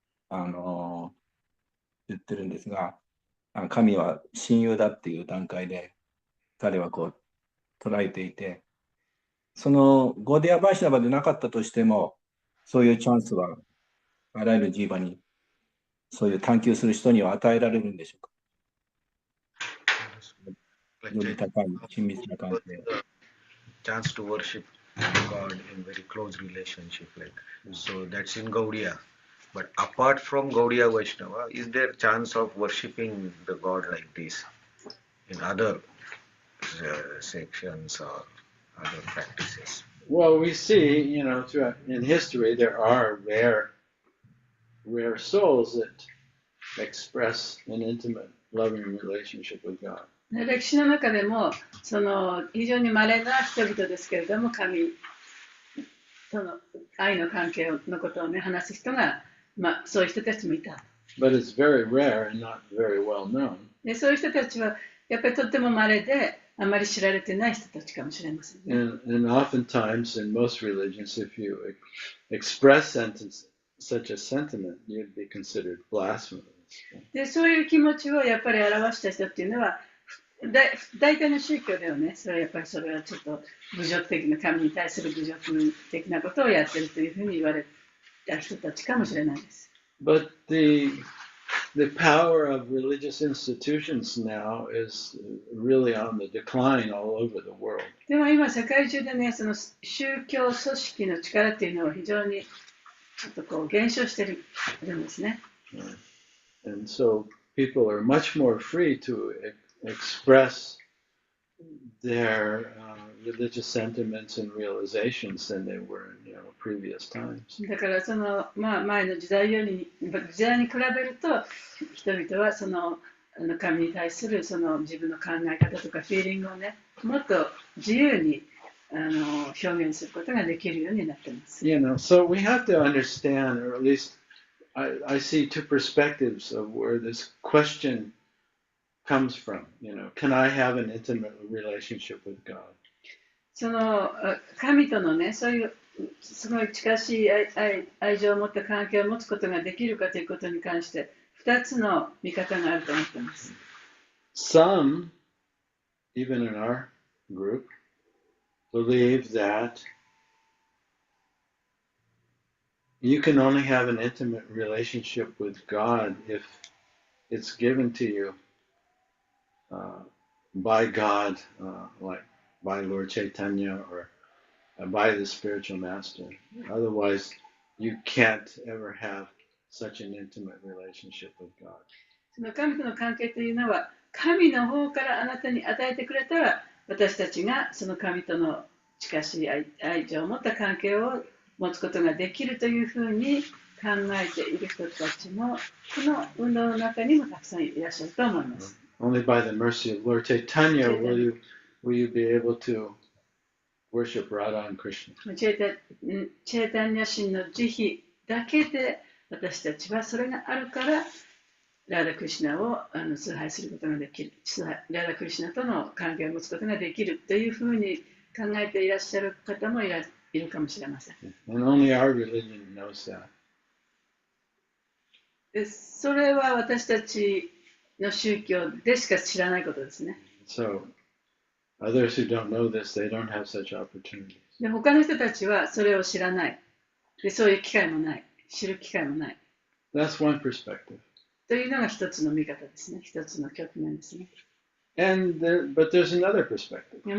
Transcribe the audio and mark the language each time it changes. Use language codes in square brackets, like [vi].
[ja] 言ってるんですが、神は親友だっていう段階で彼はこう捉えていて、そのゴーディア・バイシナバでなかったとしても、そういうチャンスはあらゆるジーバに、そういう探求する人には与えられるんでしょうか。より高い親密な関係を。 [en] Chance to worship God in very close relationship, like so that's in Gaudiya. But apart from Gaudiya Vaishnava, is there chance of worshipping the God like this in other sections or other practices? Well, we see, throughout in history, there are rare souls that express an intimate, loving relationship with God. [ja] 歴史の中でもその非常に稀な人々ですけれども、神との愛の関係のことをね話す人が、そういう人たちもいた。 [en] But it's very rare and not very well known. [ja] でそういう人たちはやっぱりとっても稀であまり知られてない人たちかもしれませんね。 [en] And oftentimes in most religions, if you express such a sentiment, you'd be considered blasphemous. [ja] でそういう気持ちをやっぱり表した人っていうのは大体の宗教ではね、それはちょっと侮辱的な、神に対する侮辱的なことをやってるというふうに言われた人たちかもしれないです。 [en] But the power of religious institutions now is really on the decline all over the world. [ja] でも今世界中でね、その宗教組織の力っていうのは非常にちょっとこう減少してるんですね。 [en] And so people are much more free to express their religious sentiments and realizations than they were in previous times. [ja] だからその、前の時代に比べると人々はその神に対するその自分の考え方とかフィーリングをね、もっと自由に表現することができるようになっています。 [en] So we have to understand, or at least I see two perspectives of where this question comes from. Can I have an intimate relationship with God? [ja] その神とのね、そういうすごい近しい愛情を持った関係を持つことができるかということに関して2つの見方があると思っています。 [en] Some, even in our group, believe that you can only have an intimate relationship with God it's given to you by God, like by Lord Chaitanya or by the spiritual master. Otherwise, you can't ever have such an intimate relationship with God. [ja] その神との関係というのは、神の方からあなたに与えてくれたら、私たちがその神との近しい愛情を持った関係を持つことができるというふうに考えている人たちも、この運動の中にもたくさんいらっしゃると思います。 [en] Only by the mercy of Lord Chaitanya will you be able to worship Radha and Krishna. [ja] チェータンニャ神の慈悲だけで、私たちはそれがあるから、ラダ・クリシナを崇拝することができる、ラダ・クリシナとの関係を持つことができるというふうに考えていらっしゃる方もいるかもしれません。 [en] And only our religion knows that. [ja] でそれは私たちの宗教でしか知らないことですね。 [en] So, others who don't know this, they don't have such opportunities. [ja] で他の人たちはそれを知らない。でそういう機会もない。知る機会もない。 [en] That's one perspective. [ja] というのが一つの見方ですね。一つの局面ですね。 [en] But there's another perspective.